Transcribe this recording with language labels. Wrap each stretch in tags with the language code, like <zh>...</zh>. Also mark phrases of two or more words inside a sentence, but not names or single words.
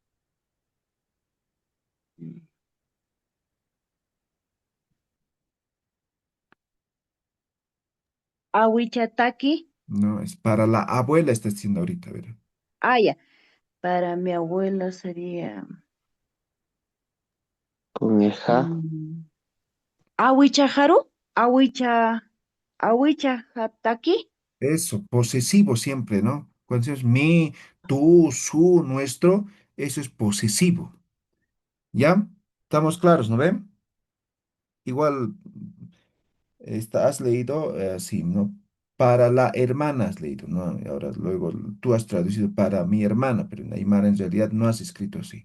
<ay>Ahuichataki.</ay> <es>No, es para la abuela, está diciendo ahorita. A ver. Ah, ya, para mi abuela sería. Con el ja.</es> <ay>mm, Ahuichajaru. Ahuicha. Ahuichahataki.</ay> <es>Eso, posesivo siempre, ¿no? Cuando decimos mi, tú, su, nuestro, eso es posesivo. ¿Ya? ¿Estamos claros, no ven? Igual, has leído así, ¿no? Para la hermana has leído, ¿no? Y ahora luego tú has traducido para mi hermana, pero en Aymara en realidad no has escrito así.</es>